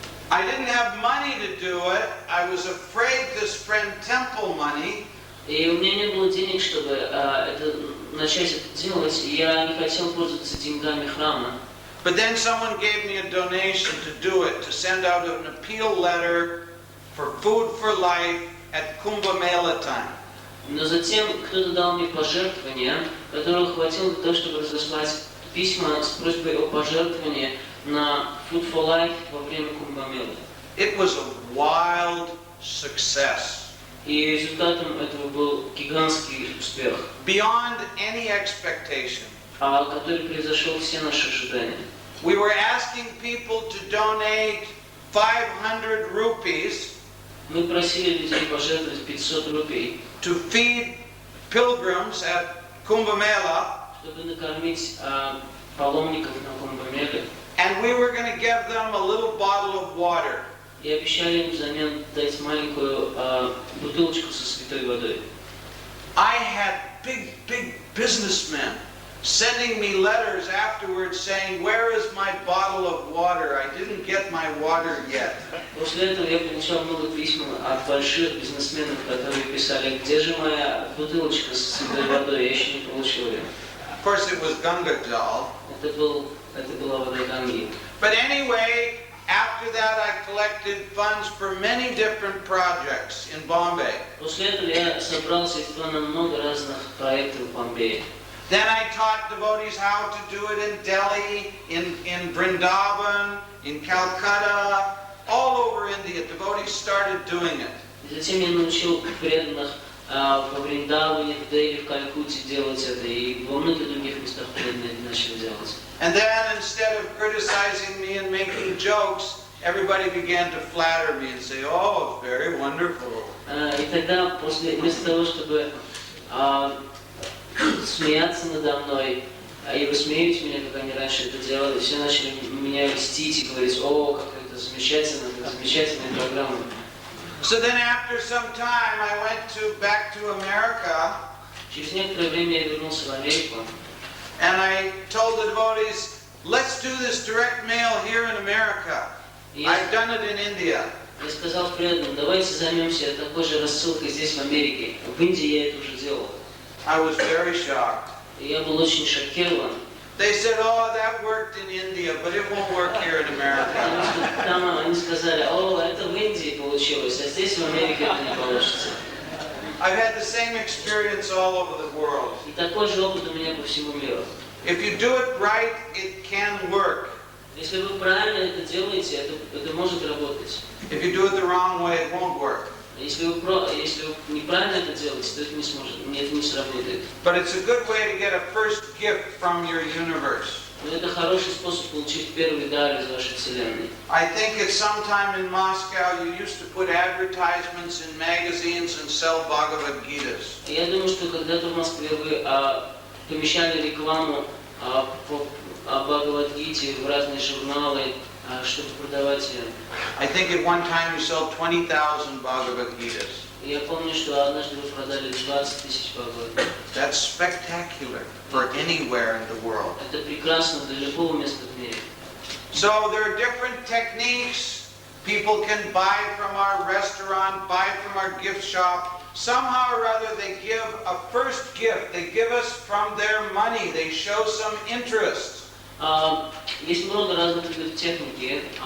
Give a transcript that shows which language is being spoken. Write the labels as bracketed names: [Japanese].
[English] I didn't have money to do it. I was afraid to spend temple money. [Russian] И у меня не было денег, чтобы начать это делать, и я не хотел пользоваться деньгами храма. [English] But then someone gave me a donation to do it, to send out an appeal letter for food for life at Kumbh Mela time. [Russian] Но затем кто-то дал мне пожертвования, которого хватило для того, чтобы разослать письма с просьбой о пожертвовании на Food for Life во время Кумбамелы. [English] It was a wild success. [Russian] И результатом этого был гигантский успех. [English] Beyond any expectation. [Russian] который превзошел все наши ожидания. [English] We were asking people to donate 500 rupees [Russian] Мы просили людей пожертвовать 500 рублей, [English] to feed pilgrims at Kumbh Mela, [Russian] чтобы накормить паломников на Кумбамеле. [English] and we were going to give them a little bottle of water. [Russian] И обещали им взамен дать маленькую бутылочку со святой водой. [English] I had big businessmen sending me letters afterwards saying, "Where is my bottle of water? I didn't get my water yet." [Russian] После этого я получал много писем от больших бизнесменов, которые писали, где же моя бутылочка со святой водой, я еще не получил ее. [English] Of course, it was Ganga Jal. [Russian] Это была вода Ганги. [English] But anyway, after that I collected funds for many different projects in Bombay. [Russian] После этого я собрал средства на много разных проектов в Бомбее. [English] Then I taught devotees how to do it in Delhi, in Vrindavan, in Calcutta, all over India. Devotees started doing it. [Russian] И затем я научил преданных во Вриндаване, в Дели, в Калькутте делать это, и во многих других местах преданные начали делать. [English] And then instead of criticizing me and making jokes, everybody began to flatter me and say, "Oh, it's very wonderful." [Russian] И тогда, вместо того, чтобы смеяться надо мной и высмеивать меня, как они раньше это делали, все начали меня льстить и говорить: "О, как это замечательная программа." [English] So then after some time I went back to America [Russian] Через некоторое время я вернулся в Америку, [English] and I told the devotees, "Let's do this direct mail here in America. I've done it in India." [Russian] я сказал преданным: давайте займемся такой же рассылкой здесь, в Америке. В Индии я это уже делал. [English] I was very shocked. [Russian] И я был очень шокирован. [English] They said, "Oh, that worked in India, but it won't work here in America." [Russian] Там они сказали: о, это в Индии получилось, а здесь в Америке это не получится. [English] I've had the same experience all over the world. [Russian] И такой же опыт у меня по всему миру. [English] If you do it right, it can work. [Russian] Если вы правильно это делаете, это может работать. [English] If you do it the wrong way, it won't work. [Russian] Если вы неправильно это делаете, то это не сработает. [English] But it's a good way to get a first gift from your universe. [Russian] Но это хороший способ получить первый дар из вашей вселенной. [English] I think at some time in Moscow you used to put advertisements in magazines and sell Bhagavad Gitas. [Russian] Я думаю, что когда-то в Москве вы помещали рекламу о Бхагавад-гите в разные журналы, чтобы продавать ее. [English] I think at one time you sold 20,000 Bhagavad Gitas. [Russian] Я помню, что однажды вы продали 20 тысяч Бхагавад. [English] That's spectacular for anywhere in the world. [Russian] Это прекрасно для любого места в мире. [English] So there are different techniques. People can buy from our restaurant, buy from our gift shop. Somehow or other they give a first gift. They give us from their money. They show some interest. [Russian] Есть много разных видов техники.